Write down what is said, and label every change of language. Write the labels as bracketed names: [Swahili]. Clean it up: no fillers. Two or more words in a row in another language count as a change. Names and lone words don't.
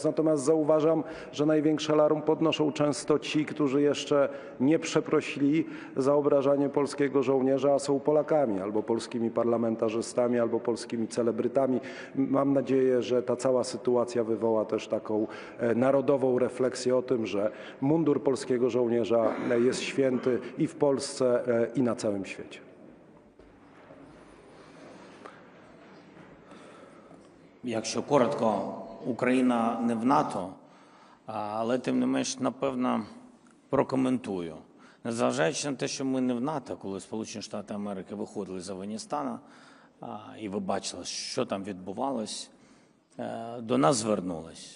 [Polish] Natomiast zauważam, że największe alarm podnoszą często ci, którzy jeszcze nie przeprosili za obrażanie polskiego żołnierza, a są Polakami, albo polskimi parlamentarzystami, albo polskimi celebrytami. Mam nadzieję, że ta cała sytuacja wywoła też taką narodową refleksję o tym, że mundur polskiego żołnierza jest święty i w Polsce, i na całym świecie. [Ukrainian] Якщо коротко, Україна не в НАТО, але тим не менш, напевно, прокоментую. Незважаючи на те, що ми не в НАТО, коли Сполучені Штати Америки виходили з Афганістану, і ви бачили, що там відбувалось, до нас звернулись.